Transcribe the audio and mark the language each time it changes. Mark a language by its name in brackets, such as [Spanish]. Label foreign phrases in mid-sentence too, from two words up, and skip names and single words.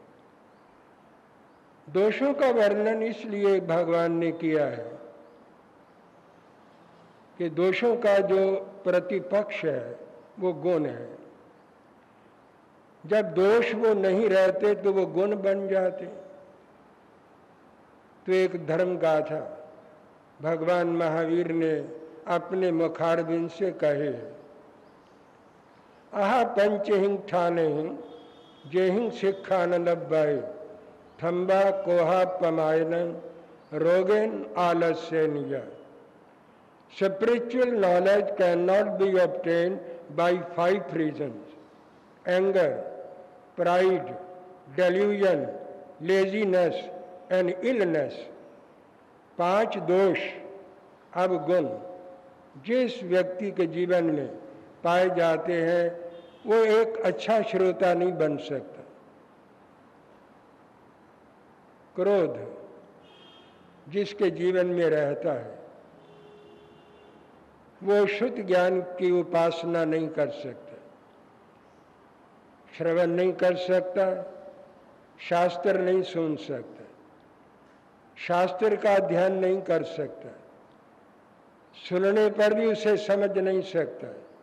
[Hindi] दोषों का वर्णन इसलिए भगवान ने किया है कि दोषों का जो प्रतिपक्ष है वो गुण है। जब दोष वो नहीं रहते तो वो गुण बन जाते। तो एक धर्म गाथा भगवान महावीर ने अपने मुखारबिंद से कहे, [Prakrit languages] आहा पंचहिंग ठानेहिंग जेहिंग शिक्षानंद बाई थम्बा कोहा पमायन रोगेन आलस्य निजा। [English] Spiritual knowledge cannot be obtained by 5 reasons: anger, pride, delusion, laziness and illness। [Hindi] 5 दोष अवगुण जिस व्यक्ति के जीवन में पाए जाते हैं वो एक अच्छा श्रोता नहीं बन सकता। क्रोध जिसके जीवन में रहता है वो शुद्ध ज्ञान की उपासना नहीं कर सकता, श्रवण नहीं कर सकता, शास्त्र नहीं सुन सकता, शास्त्र का अध्ययन नहीं कर सकता, सुनने पर भी उसे समझ नहीं सकता।